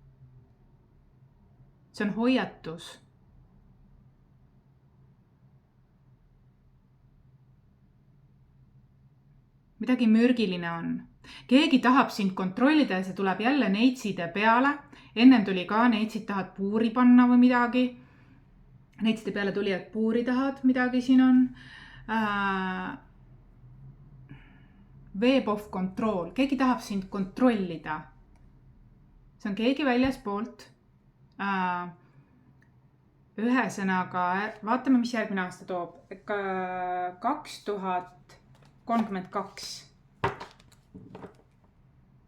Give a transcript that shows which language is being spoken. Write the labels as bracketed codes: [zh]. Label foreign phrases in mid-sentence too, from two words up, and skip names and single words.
[et] See on hoiatus. Midagi mürgiline on. Keegi tahab sind kontrollida ja see tuleb jälle neitside peale. Ennem tuli ka neitsid tahad puuri panna või midagi. Neitside peale tuli, et puuri tahad midagi siin on. [en] Web of control. [et] Keegi tahab sind kontrollida. See on keegi väljaspoolt. Ühesõnaga, vaatame, mis järgmine aasta toob. 2032.